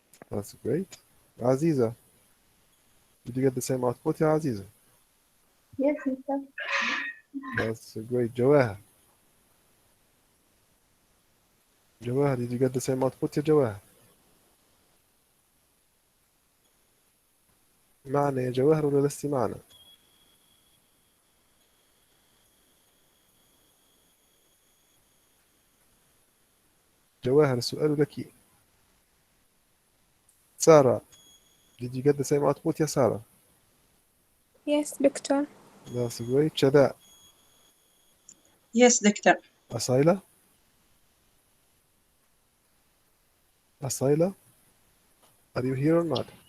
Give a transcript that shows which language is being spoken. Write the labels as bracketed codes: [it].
[en] That's great. Aziza, did you get the same output, ya Aziza? Yes, Mr. That's great. Jawahar. Jawahar, did you get the same output, ya Jawahar? [ar] معنا يا جواهر ولا لستي معنا؟ جواهر السؤال لك. [en] سارة, did you get the same output يا سارة? Yes, Doctor. That's great. شذاء. Yes, doctor. أصيلة. أصيلة, are you here or not?